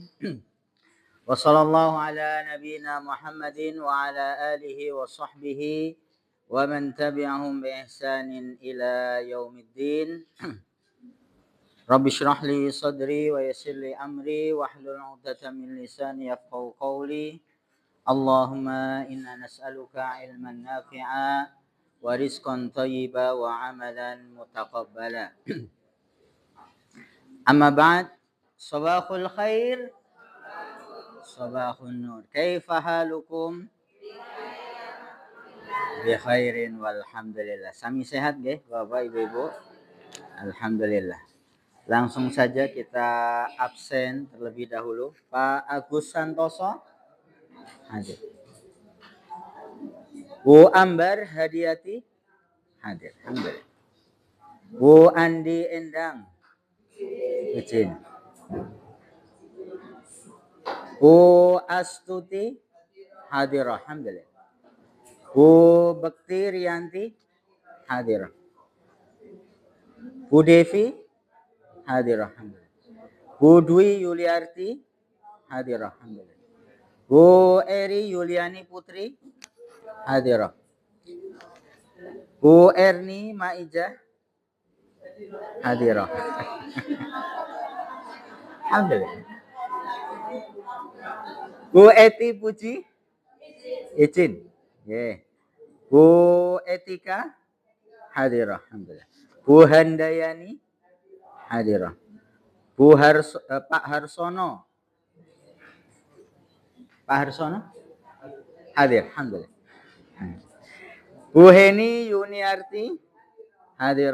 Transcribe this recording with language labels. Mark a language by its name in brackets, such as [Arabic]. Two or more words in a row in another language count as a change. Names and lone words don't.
[Arabic] وصلى الله على نبينا محمد وعلى آله وصحبه ومن تبعهم بإحسان إلى يوم الدين. رب اشرح لي صدري ويسر لي أمري واحلل عقدة من لساني يفقهوا قولي. اللهم إنا نسألك علما نافعا ورزقا طيبا وعملا متقبلا. أما بعد، صباح الخير، صباح النور. كيف حالكم? بخير والحمد لله. [Javanese] Sami sehat nggih, Bapak Ibu-ibu? [Indonesian] Alhamdulillah. Langsung saja kita absen terlebih dahulu. Pak Agus Santoso hadir. Bu Ambar Hadiati hadir. Alhamdulillah. Bu Andi Endang izin. Bu Astuti hadir. Alhamdulillah. Bu Bekti Rianti hadir. Bu Devi hadir. Alhamdulillah. Bu Dwi Yuliarti hadir. Alhamdulillah. Bu Eri Yuliani Putri hadir. Bu Erni Maija hadir. Alhamdulillah. Bu Eti Puji izin. Yeah. Bu Etika hadir. Alhamdulillah. Bu Handayani hadir. Pak Harsono. Pak Harsono hadir. Alhamdulillah. Bu Heni Yuniarti hadir.